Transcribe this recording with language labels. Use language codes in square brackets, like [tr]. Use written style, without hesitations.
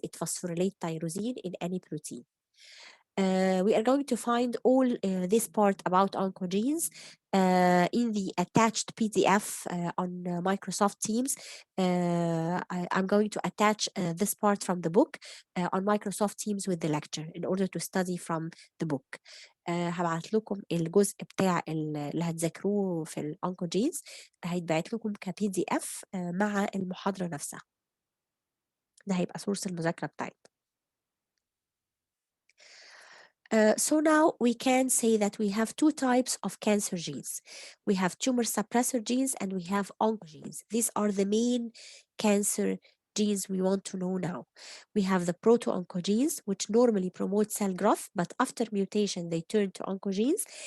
[en] It phosphorylates tyrosine in any protein. We are going to find all this part about oncogenes in the attached PDF on Microsoft Teams. I'm going to attach this part from the book on Microsoft Teams with the lecture in order to study from the book. [ar] هبعت لكم الجزء بتاع اللي هتذاكروه في الأونكوجينز، هيتبعت لكم كبي دي اف مع المحاضرة نفسها. ده هيبقى سورس المذاكرة بتاعتنا. [en] So now we can say that we have two types of cancer genes. We have tumor suppressor genes and we have oncogenes. These are the main cancer genes we want to know now. We have the proto-oncogenes, which normally promote cell growth, but after mutation they turn to oncogenes.